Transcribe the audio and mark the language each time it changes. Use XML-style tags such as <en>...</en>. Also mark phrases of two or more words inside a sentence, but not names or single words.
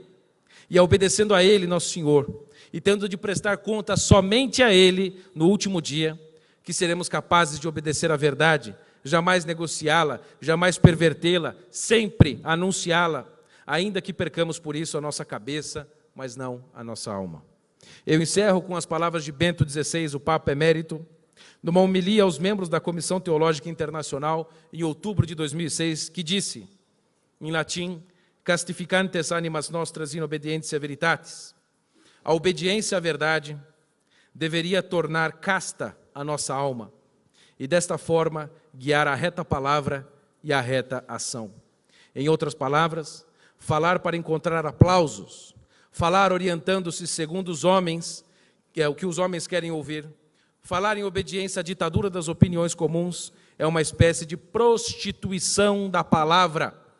<pt>E é obedecendo a Ele, nosso Senhor, e tendo de prestar conta somente a Ele no último dia, que seremos capazes de obedecer a verdade, jamais negociá-la, jamais pervertê-la, sempre anunciá-la, ainda que percamos por isso a nossa cabeça, mas não a nossa alma. Eu encerro com as palavras de Bento XVI, o Papa Emérito, numa homilia aos membros da Comissão Teológica Internacional, em outubro de 2006, que disse, em latim,</pt> <la>castificantes animas nostras in obedientia veritatis.</la> <pt>A obediência à verdade deveria tornar casta a nossa alma e, desta forma, guiar a reta palavra e a reta ação. Em outras palavras, falar para encontrar aplausos, falar orientando-se segundo os homens, que é o que os homens querem ouvir, falar em obediência à ditadura das opiniões comuns é uma espécie de prostituição da palavra.</pt>